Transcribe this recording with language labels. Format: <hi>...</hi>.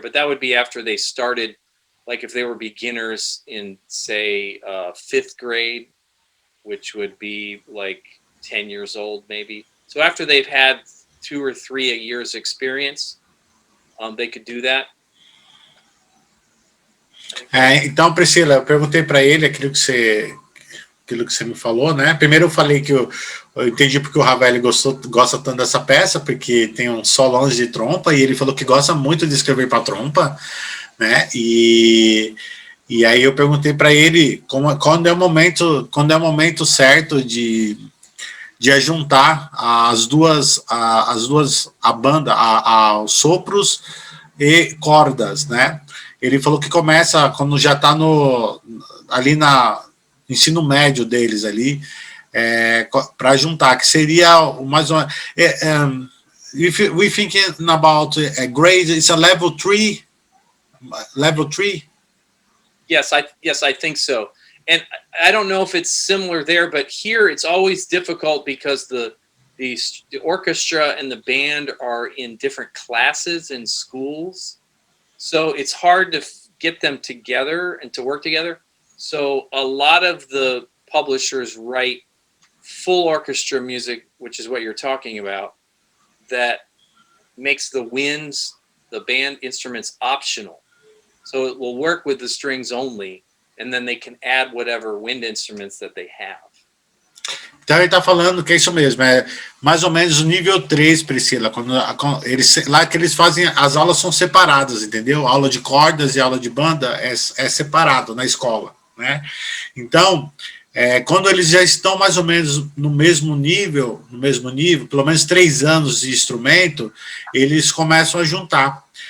<en>But that would be after they started, like if they were beginners in, say, fifth grade, which would be like 10 years old, maybe. So after they've had 2 or 3 years experience, they could do that.</en> <pt>Então, Priscila, eu perguntei para ele aquilo que você me falou, né? Primeiro eu falei que eu entendi porque o Ravel gosta tanto dessa peça, porque tem um solões de trompa, e ele falou que gosta muito de escrever para trompa, né? E aí eu perguntei para ele quando é o momento certo de ajuntar a banda, os sopros e cordas, né? Ele falou que começa quando já está ali na ensino médio deles ali, para juntar, que seria mais uma.</pt> <en>If we thinking about a grade, it's a level 3. Level 3. Yes, I think so. And I don't know if it's similar there, but here it's always difficult because the orchestra and the band are in different classes in schools. So it's hard to get them together and to work together. So a lot of the publishers write full orchestra music, which is what you're talking about, that makes the winds, the band instruments optional. So it will work with the strings only, and then they can add whatever wind instruments that they have.</en> <pt>Então ele está falando que é isso mesmo, é mais ou menos o nível 3, Priscila, lá que eles fazem, as aulas são separadas, entendeu? Aula de cordas e aula de banda é separado na escola, né? Então, quando eles já estão mais ou menos no mesmo nível, pelo menos 3 anos de instrumento, eles começam a juntar.</pt>